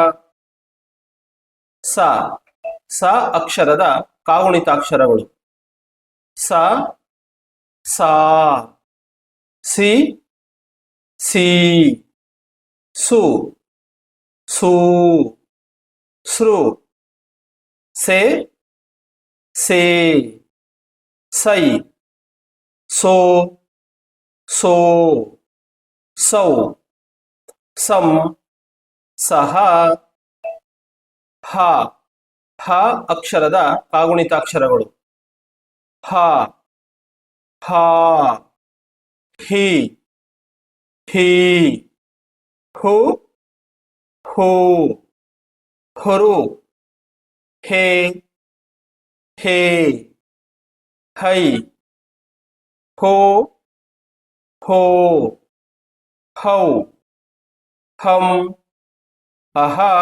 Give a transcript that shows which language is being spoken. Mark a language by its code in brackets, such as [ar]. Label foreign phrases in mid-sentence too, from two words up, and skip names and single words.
[kn] ಸ ಸ ಅಕ್ಷರದ ಕಾಗುಣಿತಾಕ್ಷರಗಳು ಸ ಸಾ ಸಿ ಸಿ ಸು ಸೂ ಸೃ ಸೆ ಸೇ ಸೈ ಸೋ ಸೋ ಸೌ ಸಂ ಸಹ ಹ ಹ ಅಕ್ಷರದ ಕಾಗುಣಿತಾಕ್ಷರಗಳು ಹ ಹಾ ಹಿ ಹೀ ಹು ಹೂ ಹುರು ಹೇ ಹೇ ಹೈ ಹೋ ಹೋ ಹೌ ಹಂ ಅಹ